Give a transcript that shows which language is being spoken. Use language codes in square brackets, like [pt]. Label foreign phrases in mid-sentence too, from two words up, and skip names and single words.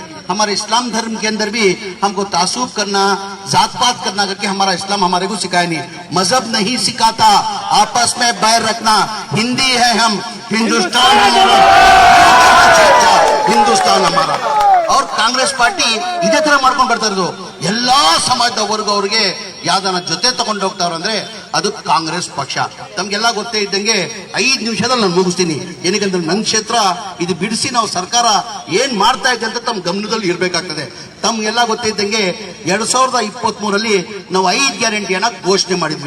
[hi] हमारे इस्लाम धर्म के अंदर भी हमको तासुब करना, जात पात करना करके हमारा इस्लाम हमारे को सिखाया नहीं. मजहब नहीं सिखाता, आपस में बैर रखना. हिंदी है हम, हिंदुस्तान हमारा. [kn] और कांग्रेस पार्टी ಇದೇ ತರ ಮಾಡ್ಕೊಂಡು ಬರ್ತಾ ಇರೋದು. ಎಲ್ಲಾ ಸಮಾಜದ ವರ್ಗ ಅವ್ರಿಗೆ ಯಾವ್ದನ್ನ ಜೊತೆ ತಗೊಂಡು ಹೋಗ್ತಾರ ಅಂದ್ರೆ ಅದು ಕಾಂಗ್ರೆಸ್ ಪಕ್ಷ. ತಮ್ಗೆಲ್ಲ ಗೊತ್ತೇ ಇದ್ದಂಗೆ 5 ನಿಮಿಷದಲ್ಲಿ ನಾನು ಮುಗಿಸ್ತೀನಿ. ಏನಕ್ಕಂದ್ರೆ ನನ್ನ ಕ್ಷೇತ್ರ ಇದು ಬಿಡಿಸಿ ನಾವು ಸರ್ಕಾರ ಏನ್ ಮಾಡ್ತಾ ಇದೆ ಅಂತ ತಮ್ಮ ಗಮನದಲ್ಲಿ ಇರ್ಬೇಕಾಗ್ತದೆ. ತಮ್ಗೆಲ್ಲ ಗೊತ್ತೇ ಇದ್ದಂಗೆ 2023 ನಾವು 5 ಗ್ಯಾರಂಟಿಯನ್ನ ಘೋಷಣೆ ಮಾಡಿದ್ವಿ.